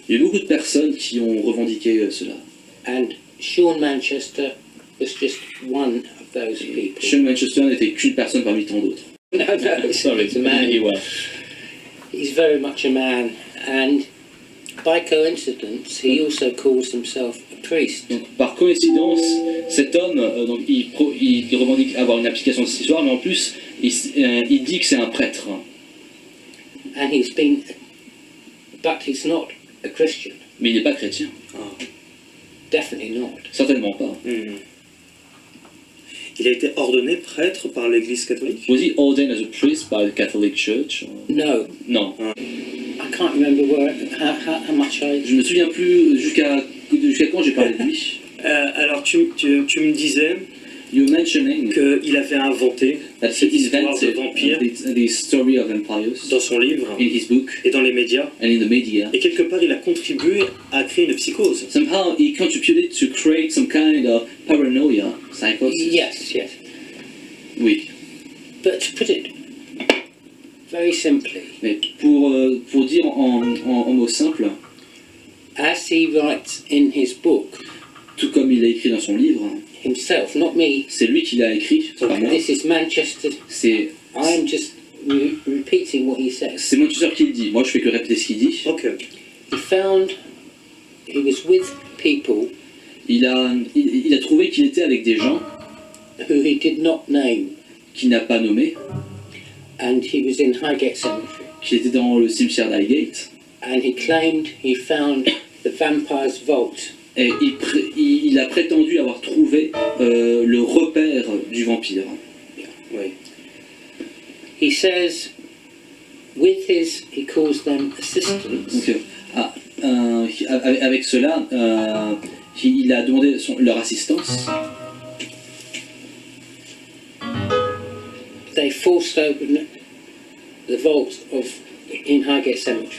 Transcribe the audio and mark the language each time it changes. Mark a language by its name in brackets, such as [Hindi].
[French] Il y a beaucoup de personnes qui ont revendiqué cela. [English] And Sean Manchester was just one of those people. [French] Sean Manchester n'était qu'une personne parmi tant d'autres. [English] No, Sorry, it's a man. he was. He's very much a man, and by coincidence, he also calls himself a priest. [French] Donc, par coïncidence, cet homme, donc, il revendique avoir une application de cette histoire, mais en plus, il dit que c'est un prêtre. [English] And but he's not a Christian. [French] Mais il n'est pas chrétien. [English] Definitely not. [French] Certainement pas. Il a été ordonné prêtre par l'Église catholique? [English] Was he ordained as a priest by the Catholic Church? No, [French] Non. [English] I can't remember how much I. [French] Je me souviens plus jusqu'à quand j'ai parlé de lui. Alors tu me disais [English] You were mentioning [French] qu'il avait inventé [English] that [French] cette [English] he [French] histoire de [English] invented [French] vampire [English] the story of empires [French] dans son livre [English] in his book [French] et dans les médias. [English] and in the media. [French] Et quelque part, il a contribué à créer une psychose. [English] Somehow he contributed to create some kind of paranoia, psychosis. Yes, yes. [French] Oui. [English] But to put it very simply, [French] Mais pour dire en mots simples, [English] as he writes in his book [French] tout comme il a écrit dans son livre, [English] himself, not me, [French] c'est lui qui l'a écrit, c'est pas moi. [English] this is Manchester, [French] C'est [English] I'm just repeating what he says. [French] c'est Manchester qui le dit. Moi, je fais que répéter ce qu'il dit. Ok. [English] He was with people [French] Il a trouvé qu'il était avec des gens [English] who he did not name, [French] qu'il n'a pas nommés, [English] and he was in Highgate Cemetery, [French] qu'il était dans le cimetière d'Highgate, [English] and he claimed he found the vampire's vault. [French] et il a prétendu avoir trouvé le repère du vampire. Oui. [English] He says, he calls them assistants. [French] Donc, avec cela, il a demandé leur assistance. [English] They forced open the vault in Highgate Cemetery.